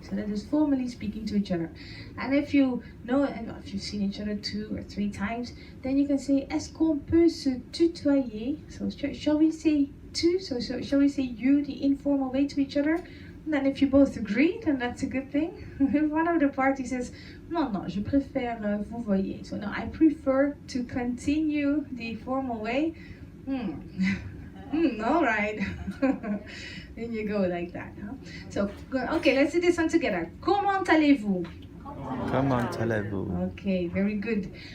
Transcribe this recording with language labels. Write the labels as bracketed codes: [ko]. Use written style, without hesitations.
[en] So that is formally speaking to each other. And if you know, and if you've seen each other 2 or 3 times, then you can say, est-ce qu'on peut se tutoyer? So shall we say tu? So shall we say you, the informal way to each other? And then if you both agree, then that's a good thing. If one of the parties says, non, je préfère vous voyez. So no, I prefer to continue the formal way. All right. Then you go like that. Huh? So, okay, let's do this one together. [fr] Comment allez-vous? Comment allez-vous? [en] Okay, very good.